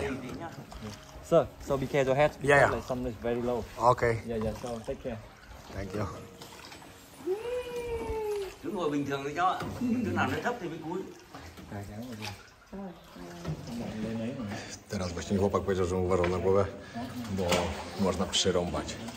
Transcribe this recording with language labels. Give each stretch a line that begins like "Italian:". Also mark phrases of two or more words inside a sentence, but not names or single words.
English: Sir, so be careful your head because Yeah. like some is very low. Okej, Yeah, so take care. thank you.
Vietnamese: Cứ ngồi bình thường thôi cháu ạ. Chỗ nào nó thấp thì mới cúi.
Polish: Teraz właśnie chłopak powiedział, że uważał na głowę, bo można przyrąbać.